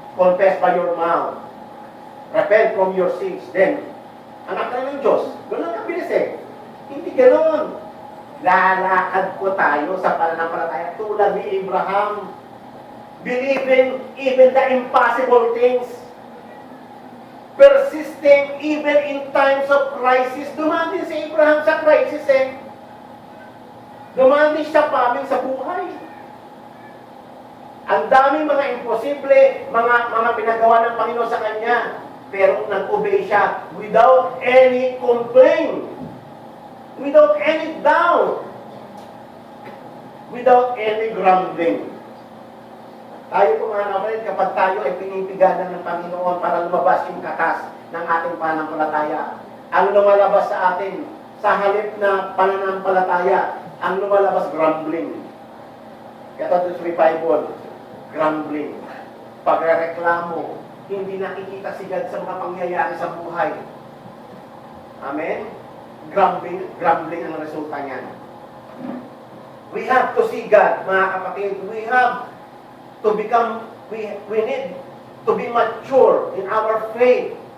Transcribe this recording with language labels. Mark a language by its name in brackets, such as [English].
[English] confess by your mouth, repent from your sins, [Filipino] then, anak ka ng Diyos. Ganun ang kabilis eh. Hindi ganun. Lalakad po tayo sa pananampalataya tulad ni Abraham. [English] Believing even the impossible things. Persisting even in times of crisis. [Filipino] Dumaan din si Abraham sa crisis eh. Dumaan din siya pamin sa buhay. Ang daming mga imposible, mga pinagawa ng Panginoon sa kanya. Pero nag-obey siya [English] without any complaint. Without any doubt. Without any grumbling. [Filipino] Tayo po mga kapatid, kapag tayo ay pinipiganan ng Panginoon para lumabas yung katas ng ating pananampalataya, ang lumalabas sa atin, sa halip na pananampalataya, ang lumalabas grumbling. Kaya ito sa Bible, grumbling. Pagreklamo, hindi nakikita si God sa mga pangyayari sa buhay. Amen? Grumbling ang resulta niyan. [English] We have to see God, [Filipino] mga kapatid. [English] We have to become, we need to be mature in our faith.